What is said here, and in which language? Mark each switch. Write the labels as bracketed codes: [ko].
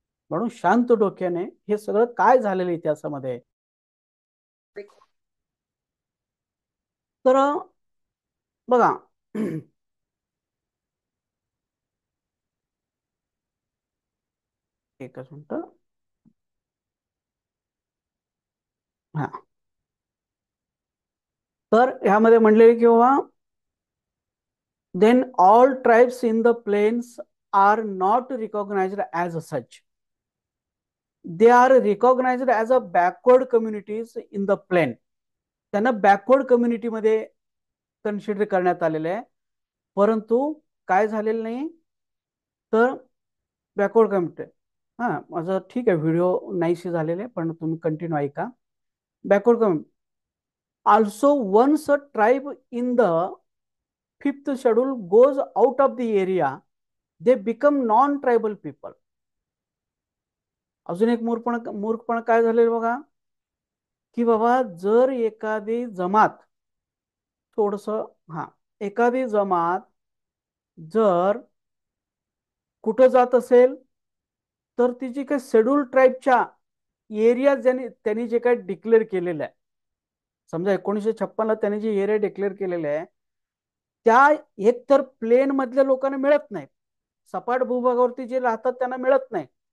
[mr] म्हणून शांत डोक्याने हे सगळं काय झालेलं इतिहासामध्ये, तर बघा एकच मिनिट. हा, तर ह्यामध्ये म्हणले किंवा [en] then all tribes in the plains are not recognized as such. They are recognized as a backward communities in the plain. [mr] त्यांना बॅकवर्ड कम्युनिटीमध्ये कन्सिडर करण्यात आलेले आहे, परंतु काय झालेलं नाही, तर बॅकवर्ड कम्युनिटी. हा माझं ठीक आहे, व्हिडिओ नाहीशी झालेले पण तुम्ही कंटिन्यू ऐका. [en] backward community. Also, once a tribe in the fifth schedule goes out of the area, they become non-tribal people. [mr] अजून एक मूर्खपण काय झालेलं बघा, की बाबा जर एखादी जमात थोडस हा एखादी जमात जर कुठं जात असेल तर तिची काही शेड्यूल ट्राईबच्या एरिया त्यांनी जे काही डिक्लेअर केलेलं आहे, समजा 1956ला त्यांनी जे एरिया डिक्लेअर केलेले आहे त्या एकतर प्लेन मधल्या लोकांना मिळत नाही, सपाट भूभागावरती जे राहतात त्यांना मिळत नाही.